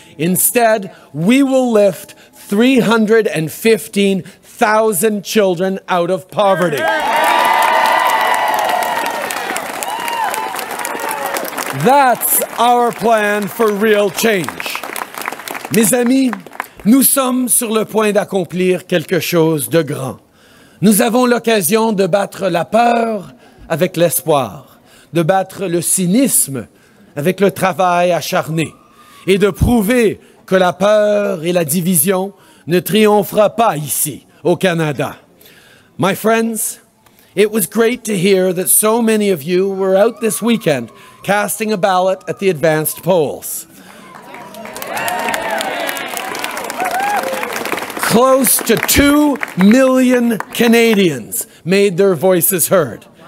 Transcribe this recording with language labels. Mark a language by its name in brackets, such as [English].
[English] Instead, we will lift 315,000 children out of poverty. That's our plan for real change. [French] Mes amis, nous sommes sur le point d'accomplir quelque chose de grand. Nous avons l'occasion de battre la peur avec l'espoir, de battre le cynisme avec le travail acharné et de prouver que la peur et la division ne triomphera pas ici, au Canada. [English] My friends, it was great to hear that so many of you were out this weekend casting a ballot at the advanced polls. Close to 2 million Canadians made their voices heard.